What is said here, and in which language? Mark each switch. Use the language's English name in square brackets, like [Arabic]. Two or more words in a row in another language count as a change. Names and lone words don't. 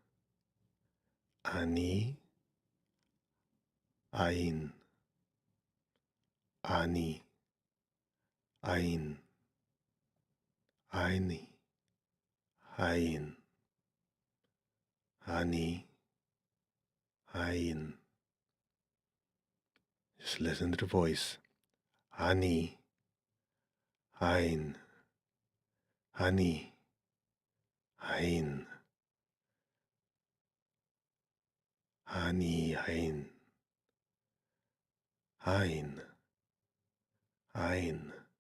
[English] Ani, Ain. Ani, Ain. Aini, Ain. Ani, Ain. Just listen to the voice. Ani, Ain. Ani, Ain. Ani, Ain. Ain. Ain.